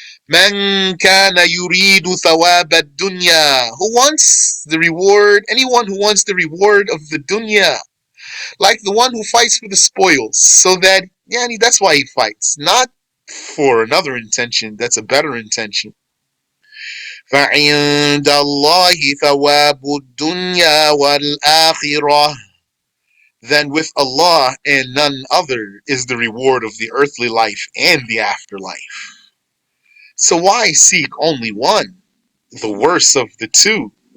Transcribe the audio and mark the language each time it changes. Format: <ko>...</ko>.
<ar>من كان يريد ثواب الدنيا.</ar> <en>Who wants the reward? Anyone who wants the reward of the dunya, like the one who fights for the spoils. So that, that's why he fights, not for another intention. That's a better intention.</en> <ar>فعند الله ثواب الدنيا والآخرة.</ar> <en>Then with Allah and none other is the reward of the earthly life and the afterlife. So why seek only one, the worst of the two?</en>